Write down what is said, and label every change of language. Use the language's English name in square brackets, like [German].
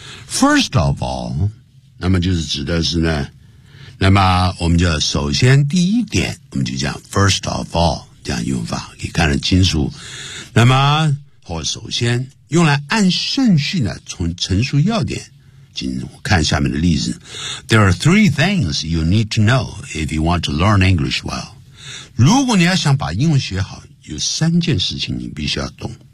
[Chinese] First of all， 那么就是指的是呢，那么我们就首先第一点，我们就讲 first of all 这样用法，可以看得清楚。那么或首先。用来按顺序呢，从陈述要点。请我看下面的例子。 [English] There are three things you need to know if you want to learn English well. [Chinese] 如果你要想把英文学好，有三件事情你必须要懂。